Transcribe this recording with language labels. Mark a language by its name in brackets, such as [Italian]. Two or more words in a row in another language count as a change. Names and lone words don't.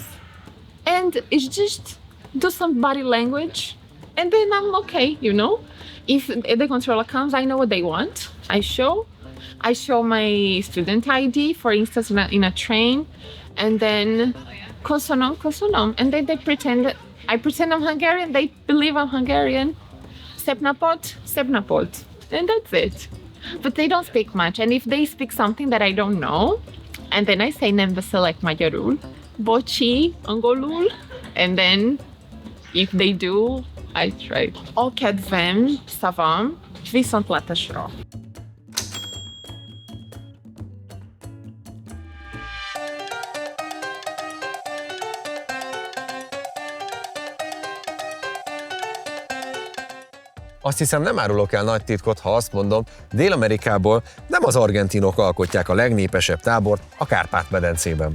[English] And it's just do some body language, and then I'm okay, you know? If the controller comes, I know what they want. I show my student ID, for instance, in a train, and then köszönöm, and then I pretend I'm Hungarian, they believe I'm Hungarian. [Hungarian] Szép napot, [English] and that's it. But they don't speak much, and if they speak something that I don't know, and then I say [Hungarian] nem beszélek magyarul, bocsi, angolul, [English] and then if they do, I try. [Hungarian] A kedvem szavam, viszontlátásra. Azt hiszem, nem árulok el nagy titkot, ha azt mondom, Dél-Amerikából nem az argentinok alkotják a legnépesebb tábort a Kárpát-medencében.